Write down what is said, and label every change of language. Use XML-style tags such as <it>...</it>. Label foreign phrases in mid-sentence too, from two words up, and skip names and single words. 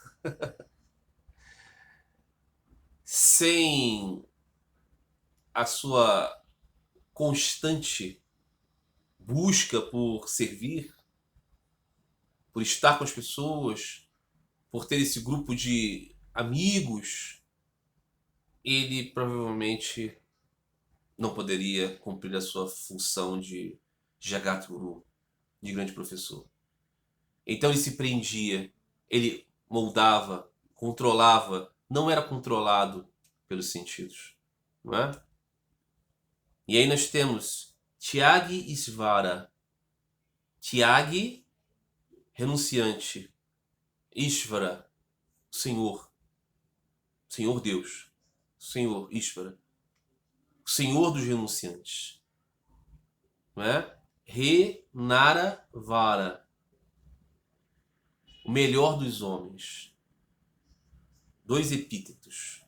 <pt>Sem a sua constante busca por servir, por estar com as pessoas, por ter esse grupo de amigos, ele provavelmente não poderia cumprir a sua função de</pt> <sa>Jagat Guru,</sa> <pt>de grande professor. Então ele se prendia, ele moldava, controlava, não era controlado pelos sentidos, não é? E aí nós temos</pt> <sa>Tyagi Isvara.</sa> <pt>Tyagi, renunciante. Ishvara, Senhor. Senhor Deus. Senhor Ishvara. Senhor dos renunciantes. Não é?</pt> <sa>Renara Vara.</sa> <pt>O melhor dos homens. 2 epítetos.</pt>